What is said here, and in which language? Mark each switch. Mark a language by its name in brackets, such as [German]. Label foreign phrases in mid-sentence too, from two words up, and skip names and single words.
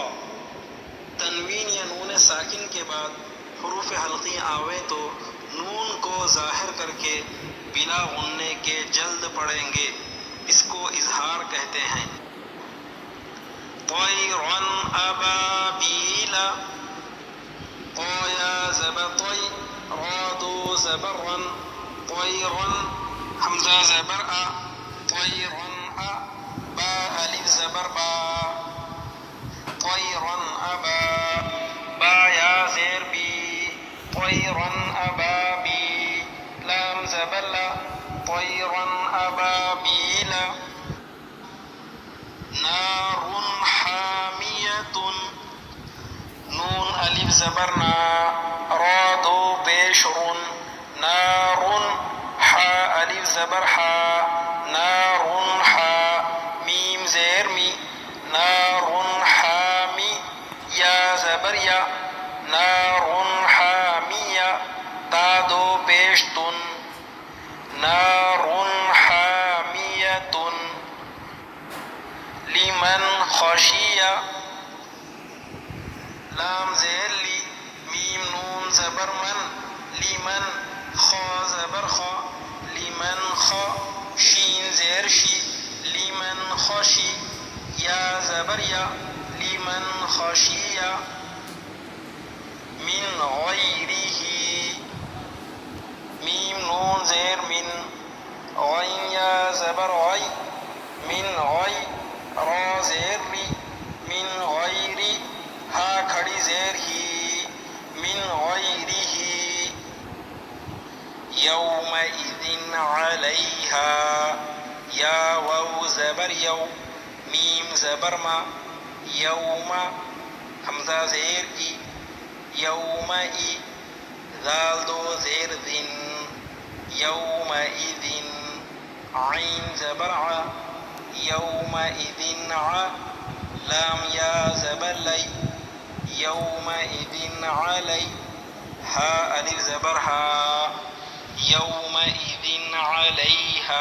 [Urdu] تنوین یا نون ساکن کے بعد حروف حلقی آوے تو نون کو ظاہر کر کے بلا غننے کے جلد پڑھیں گے، اس کو اظہار کہتے ہیں۔ [Arabic] طیرا ابابیل، [Urdu] طا یا زبر طی، را دو زبر رن، طیرا، حمزہ زبر آ، [Arabic] طیرا آ، [Urdu] با الف زبر با، [Arabic] طیرا ابا، [Urdu] با یا زیر بی، [Arabic] طیرا ابابی، [Urdu] لام زبر لا، [Arabic] طیرا ابابیل۔ نار حامیۃ، [Urdu] نون الف زبر نا، را دو پیش رن، نار، حا الف زبر حا، [Arabic] نار حا، [Urdu] میم زیر می، [Arabic] نار حامی، [Urdu] یا زبر یا، [Arabic] نار حامیہ، [Urdu] تا دو پیش تن، [Arabic] نار حامیۃ۔ [Urdu] لمن خشیہ، لام زیر لی، میم نون زبر من، لمن، خا زبر خا، [Arabic] لمن خا، [Urdu] شین زیر شی، [Arabic] لمن خشی، [Urdu] یا زبر یا، [Arabic] لمن خشیہ۔ [Urdu] من غیرہ، میم نون زیر من، غین یا زبر غی، [Arabic] من غی، [Urdu] را زیر ری، [Arabic] من غیری، [Urdu] ہا کھڑی زیر ہی، [Arabic] من غیرہ۔ [Urdu] یومئذ علیہا، یا واو زبر یو، میم زبر ما، یوم، حمزہ زیر ای، یومئی، ذال دو زیر ذن، یومئذ، عین زبر ع، یومئذ ع، لام یا زبر لی، [Arabic] یومئذ علی، [Urdu] ہا الف زبر ہا، [Arabic] یومئذ علیہا۔